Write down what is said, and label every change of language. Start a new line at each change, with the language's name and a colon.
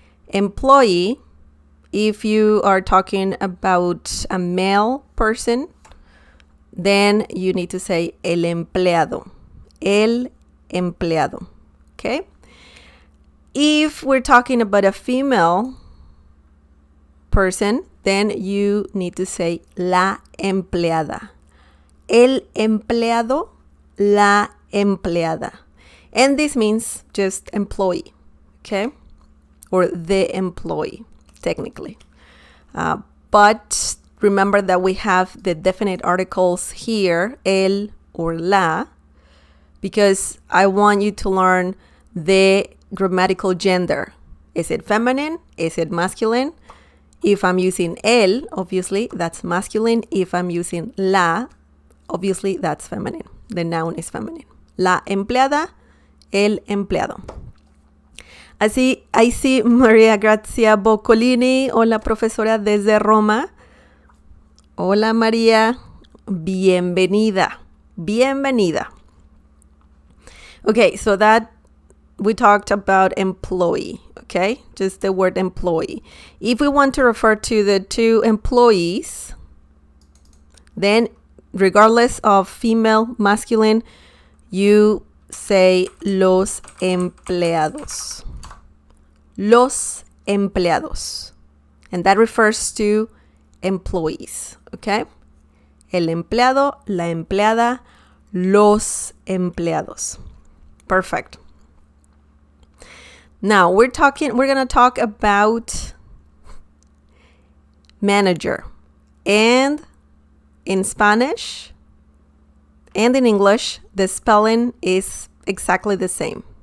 English: Employee, if you are talking about a male person, then you need to say
Spanish: el empleado. El empleado.
English: Okay? If we're talking about a female person, then you need to say
Spanish: la empleada. El empleado, la empleada.
English: And this means just employee, okay? Or the employee, technically. But remember that we have the definite articles here, el or la, because I want you to learn the grammatical gender. Is it feminine? Is it masculine? If I'm using el, obviously, that's masculine. If I'm using la, obviously, that's feminine. The noun is feminine.
Spanish: La empleada, el empleado. Así,
English: I see
Spanish: Maria Grazia Boccolini. Hola, profesora desde Roma. Hola, María. Bienvenida. Bienvenida.
English: Okay, so that we talked about employee, okay? Just the word employee. If we want to refer to the two employees, then regardless of female, masculine, you say
Spanish: los empleados. Los empleados.
English: And that refers to employees, okay?
Spanish: El empleado, la empleada, los empleados.
English: Perfect. Now we're going to talk about manager. And in Spanish and in English, the spelling is exactly the same.